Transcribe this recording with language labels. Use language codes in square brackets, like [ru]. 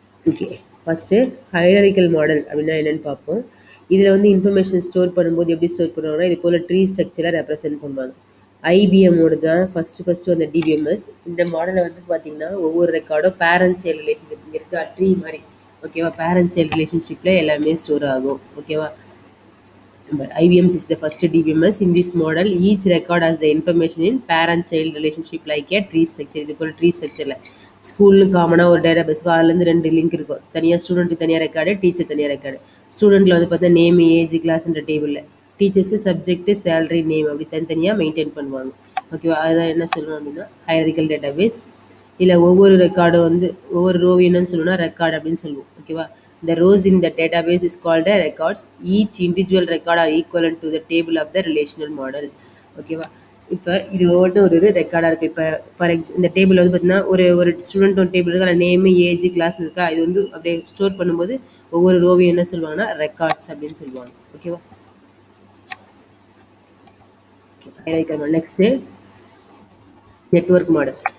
[ta] Okay, first hierarchical model அப்படின்னா என்னென்னு பார்ப்போம். இதில் வந்து இன்ஃபர்மேஷன் ஸ்டோர் பண்ணும்போது எப்படி ஸ்டோர் பண்ணுவாங்கன்னா இது போல் ட்ரீ ஸ்ட்ரக்சரை ரெப்ரசென்ட் பண்ணுவாங்க. ஐபிஎம்மோட தான் ஃபஸ்ட்டு அந்த டிபிஎம்எஸ். இந்த மாடலை வந்து பார்த்திங்கன்னா ஒவ்வொரு ரெக்கார்டும் பேரண்ட் சைல்டு ரிலேஷன்ஷிப் இங்கே இருக்குது, ட்ரீ மாதிரி. ஓகேவா, பேரண்ட் சைல்டு ரிலேஷன்ஷிப்பில் எல்லாமே ஸ்டோர் ஆகும். [en] ஓகேவா, IBM is the first DBMS. In this model, each record has the information in parent-child relationship like a tree structure. [ta] இது போல் ட்ரீ ஸ்ட்ரக்சரில் ஸ்கூல்னு காமனாக ஒரு டேட்டா பேஸுக்கும் அதுலேருந்து 2 லிங்க் இருக்கும். தனியாக ஸ்டூடெண்ட்டுக்கு தனியாக ரெக்கார்டு, டீச்சர் தனியாக ரெக்கார்டு. ஸ்டூடெண்ட்டில் வந்து பார்த்தா நேம், ஏஜ், கிளாஸ்ன்ற டேபிளில், டீச்சர்ஸு சப்ஜெக்ட்டு, சேலரி, நேம் அப்படி தனித்தனியாக மெயின்டைன் பண்ணுவாங்க. ஓகேவா, அதுதான் என்ன சொல்லணும் அப்படின்னா ஹைரார்க்கிக்கல் டேட்டா பேஸ். இல்லை ஒவ்வொரு ரெக்கார்டும் வந்து ஒவ்வொரு ரோவி என்னன்னு சொல்லணும்னா ரெக்கார்டு அப்படின்னு சொல்லுவோம். [en] ஓகேவா, the rows in the database is called a records. Each individual record are equivalent to the table of the relational model. [ta] ஓகேவா, இப்போ இது ஒவ்வொன்றும் ஒரு ரெக்கார்டாக இருக்குது. இப்போ ஃபார் இந்த டேபிள் வந்து பார்த்தீங்கன்னா ஒரு ஸ்டூடெண்ட் ஒரு டேபிள் இருக்குது, அதில் நேமு, ஏஜ், கிளாஸ் இருக்கா, இது வந்து அப்படியே ஸ்டோர் பண்ணும்போது ஒவ்வொரு ரோவையும் என்ன சொல்லுவாங்கன்னா ரெக்கார்ட்ஸ் அப்படின்னு சொல்லுவாங்க. ஓகேவா, நெக்ஸ்ட்டு நெட்வொர்க் மாடல்.